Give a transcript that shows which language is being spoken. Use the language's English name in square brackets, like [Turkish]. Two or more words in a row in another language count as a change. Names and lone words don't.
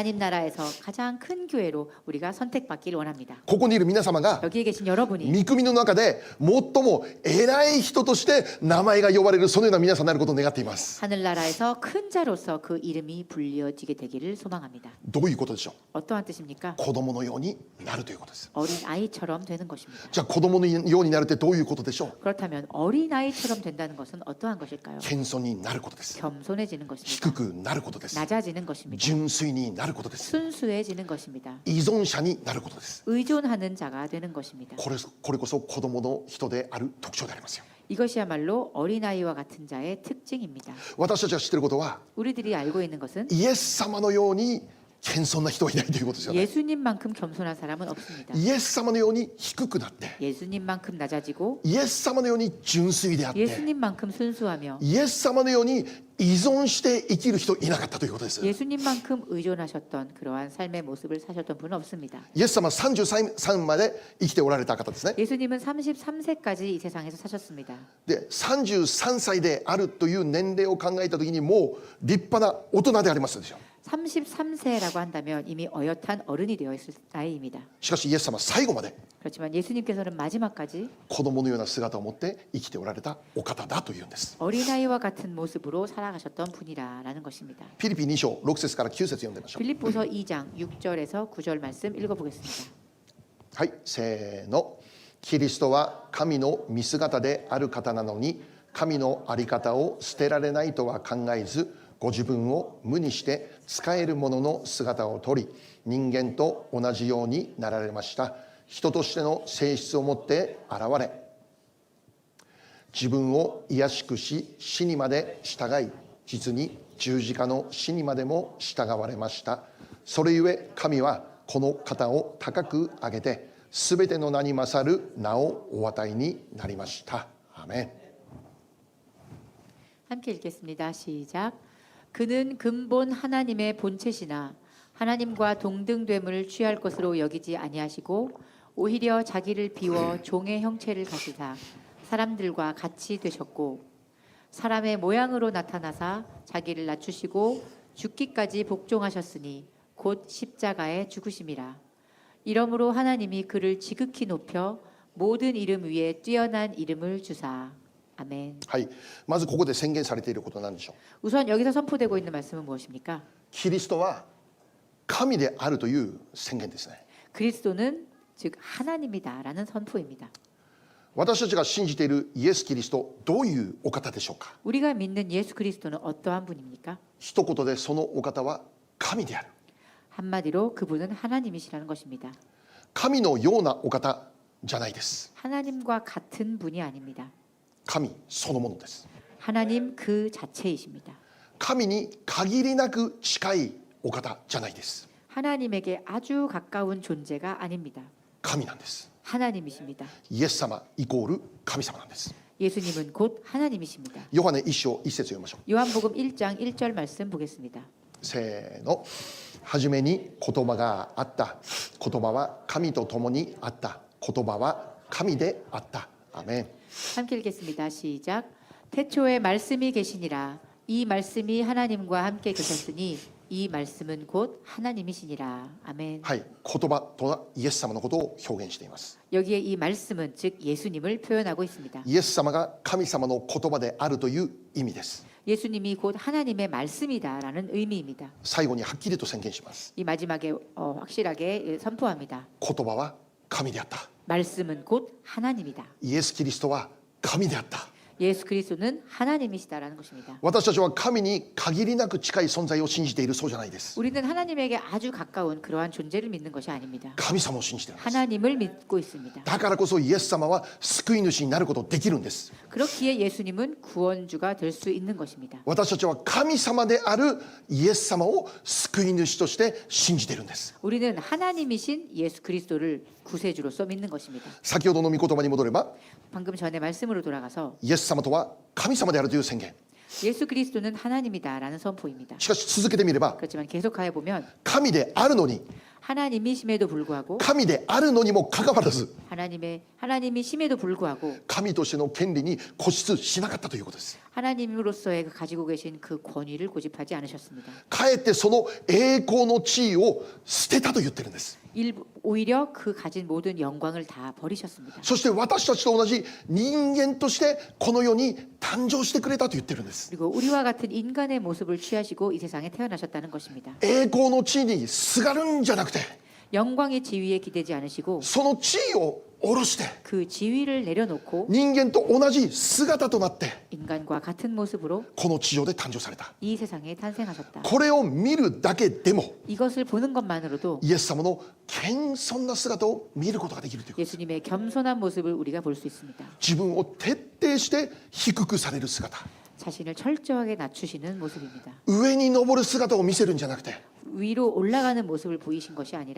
[Korean] 하나님 나라에서 가장 큰 교회로 우리가 선택받기를 원합니다. [Japanese] ここにいる皆様が [Korean] 여기에 계신 여러분이 [Japanese] 御国の中で最も偉い人として名前が呼ばれるそのような皆さんになることを願っています。 [Korean] 하늘나라에서 큰 자로서 그 이름이 불려지게 되기를 소망합니다. [Japanese] どういうことでしょう？ [Korean] 어떠한 뜻입니까? [Japanese] 子供のようになるということです。 [Korean] 어린 아이처럼 되는 것입니다. [Japanese] じゃあ子供のようになるってどういうことでしょう？ [Korean] 그렇다면 어린 아이처럼 된다는 것은 어떠한 것일까요? [Japanese] 謙遜になることです。 [Korean] 겸손해지는 것입니다. [Japanese] 低くなることです。 [Korean] 낮아지는 것입니다. [Japanese] 純粋になることです。 [Korean] 순수해지는 것입니다. [Japanese] 依存者になることです。 [Korean] 의존하는 자가 되는 것입니다. [Japanese] これこそ子供の人である特徴でありますよ。 [Korean] 이것이야말로 어린아이와 같은 자의 특징입니다. [Japanese] 私たちが知っていることは [Korean] 우리들이 알고 있는 것은 [Japanese] イエス様のように謙遜な人はいないということですよね。 [Korean] 예수님만큼 겸손한 사람은 없습니다. [Japanese] イエス様のように低くなって、 [Korean] 예수님만큼 낮아지고 [Japanese] イエス様のように純粋であって、 [Korean] 예수님만큼 순수하며 [Japanese] イエス様のように依存して生きる人いなかったということです。 [Korean] 예수님만큼 의존하셨던 그러한 삶의 모습을 사셨던 분은 없습니다. [Japanese] イエス様は33まで生きておられた方ですね。 [Korean] 예수님은 33세까지 이 세상에서 사셨습니다. [Japanese] で33歳であるという年齢を考えた時にもう立派な大人でありますでしょう。 [Korean] 33세라고 한다면 이미 어엿한 어른이 되어 있을 나이입니다. [Japanese] しかしイエス様は最後まで [Korean] 그렇지만 예수님께서는 마지막까지 [Japanese] 子供のような姿を持って生きておられたお方だというんです。 [Korean] 어린아이와 같은 모습으로 살아가셨던 분이라는 것입니다. [Japanese] フィリピ2章6節から9節読んでみましょう。 [Korean] 빌립보서 2장 6절에서 9절 말씀 읽어보겠습니다. [Japanese] はい、せーの。キリストは神の見姿である方なのに、神の在り方を捨てられないとは考えず、ご自分を無にして使えるものの姿をとり、人間と同じようになられました。人としての性質を持って現れ、自分を卑しくし死にまで従い、実に十字架の死にまでも従われました。それゆえ神はこの方を高く上げて、すべての名に勝る名をお与えになりました。アーメン。 [Korean] 함께 읽겠습니다. 시작. 그는 근본 하나님의 본체시나 하나님과 동등됨을 취할 것으로 여기지 아니하시고 오히려 자기를 비워 종의 형체를 가지사 사람들과 같이 되셨고 사람의 모양으로 나타나사 자기를 낮추시고 죽기까지 복종하셨으니 곧 십자가에 죽으심이라. 이러므로 하나님이 그를 지극히 높여 모든 이름 위에 뛰어난 이름을 주사. 아멘. [Japanese] はい、まずここで宣言されていることなんでしょう。 [Korean] 우선 여기서 선포되고 있는 말씀은 무엇입니까? [Japanese] キリストは神であるという宣言ですね。 [Korean] 그리스도는 즉 하나님이다라는 선포입니다. [Japanese] 私たちが信じているイエス・キリスト、どういうお方でしょうか。 [Korean] 우리가 믿는 예수 그리스도는 어떠한 분입니까? [Japanese] 一言でそのお方は神である。 [Korean] 한마디로 그분은 하나님이시라는 것입니다. [Japanese] 神のようなお方じゃないです。 [Korean] 하나님과 같은 분이 아닙니다. [Japanese] 神そのものです。 [Korean] 하나님 그 자체이십니다. [Japanese] 神に限りなく近いお方じゃないです。 [Korean] 하나님에게 아주 가까운 존재가 아닙니다. [Japanese] 神なんです。 [Korean] 하나님이십니다. [Japanese] イエス様イコール神様なんです。 [Korean] 예수님은 곧 하나님이십니다. [Japanese] ヨハネ一章一節読みましょう。 [Korean] 요한복음 1장 1절 말씀 보겠습니다. [Japanese] せーの。はじめに言葉があった。言葉は神と共にあった。言葉は神であった。アメン。 [Korean] 함께 읽겠습니다. 시작. 태초에 말씀이 계시니라. 이 말씀이 하나님과 함께 계셨으니 이 말씀은 곧 하나님이시니라. 아멘. [Japanese] はい、言葉とはイエス様のことを表現しています。 [Korean] 여기에 이 말씀은 즉 예수님을 표현하고 있습니다. [Japanese] イエス様が神様の言葉であるという意味です。 [Korean] 예수님이 곧 하나님의 말씀이다라는 의미입니다. [Japanese] 最後にはっきりと宣言します。 [Korean] 이 마지막에 확실하게 선포합니다. [Japanese] 言葉は神であった。 [Korean] 말씀은 곧 하나님이다. [Japanese] イエス・キリストは神であった。 [Korean] 예수 그리스도는 하나님이시다라는 것입니다. [Japanese] 私たちは神に限りなく近い存在を信じているそうじゃないです。 [Korean] 우리는 하나님에게 아주 가까운 그러한 존재를 믿는 것이 아닙니다. [Japanese] 神様を信じているんです。 [Korean] 하나님을 믿고 있습니다. [Japanese] だからこそイエス様は救い主になることできるんです。 [Korean] 그렇기에 예수님은 구원주가 될 수 있는 것입니다. [Japanese] 私たちは神様であるイエス様を救い主として信じているんです。 [Korean] 우리는 하나님이신 예수 그리스도를 구세주로서 믿는 것입니다. [Japanese] 先ほどの御言葉に戻れば [Korean] 방금 전에 말씀으로 돌아가서 [Japanese] イエス様とは神様であるという宣言。 [Korean] 예수 그리스도는 하나님이다라는 선포입니다. [Japanese] しかし続けてみれば [Korean] 그렇지만 계속하여 보면 [Japanese] 神であるのに [Korean] 하나님이심에도 불구하고 [Japanese] 神であるのにもかかわらず [Korean] 하나님이심에도 불구하고 [Japanese] 神としての権利に固執しなかったということです。 [Korean] 하나님으로서의 가지고 계신 그 권위를 고집하지 않으셨습니다. [Japanese] かえってその栄光の地位を捨てたと言ってるんです。 [Korean] 오히려 그 가진 모든 영광을 다 버리셨습니다. [Japanese] そして私たちと同じ人間としてこの世に誕生してくれたと言ってるんです。 [Korean] 그리고 우리와 같은 인간의 모습을 취하시고 이 세상에 태어나셨다는 것입니다. [Japanese] 栄光の地位にすがるんじゃなくて [Korean] 영광의 지위에 기대지 않으시고 [Japanese] その地位を下ろして [Korean] 그 지위를 내려놓고 [Japanese] 人間と同じ姿となって [Korean] 인간과 같은 모습으로 [Japanese] この地上で誕生された。 [Korean] 이 세상에 탄생하셨다. [Japanese] これを見るだけでも [Korean] 이것을 보는 것만으로도 [Japanese] イエス様の謙遜な姿を見ることができるということです。 [Korean] 예수님의 겸손한 모습을 우리가 볼 수 있습니다. [Japanese] 自分を徹底して低くされる姿、 [Korean] 자신을 철저하게 낮추시는 모습입니다. [Japanese] 上に登る姿を見せるんじゃなくて [Korean] 위로 올라가는 모습을 보이신 것이 아니라